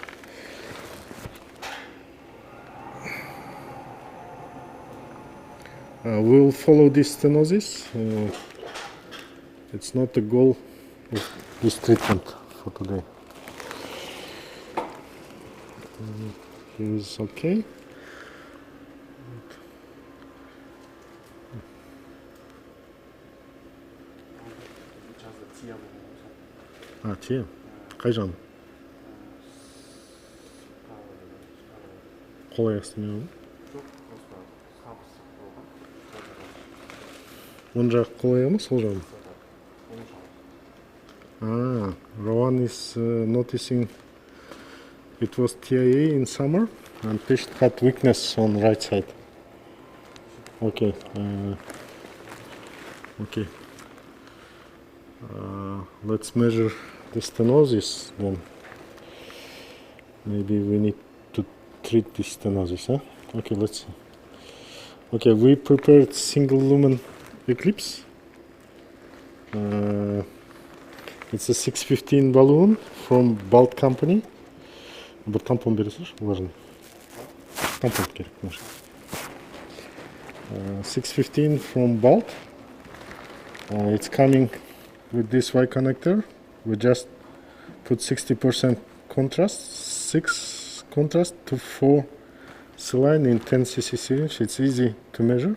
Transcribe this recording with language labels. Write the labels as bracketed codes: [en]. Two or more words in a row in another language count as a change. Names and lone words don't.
[en] We'll follow this stenosis. It's not the goal of this treatment for today. Here is okay. [kk] Тия. Қай жан? Қол аяқсыз не болды? Оң жақ қол аяғы ма, сол жағы ма? [en] Rowan is noticing it was TIA in summer and patient had weakness on right side. Okay. Okay. Let's measure the stenosis then. Maybe we need to treat this stenosis, huh? Okay, let's see. Okay, we prepared single lumen eclipse. It's a 615 balloon from Balt company. [kk] Бір тампон бересіз, важно. Тампон керек, может. 615 from Balt. [en] It's coming with this Y connector. We just put 60% contrast, 6 contrast to 4 saline in 10 cc syringe. It's easy to measure.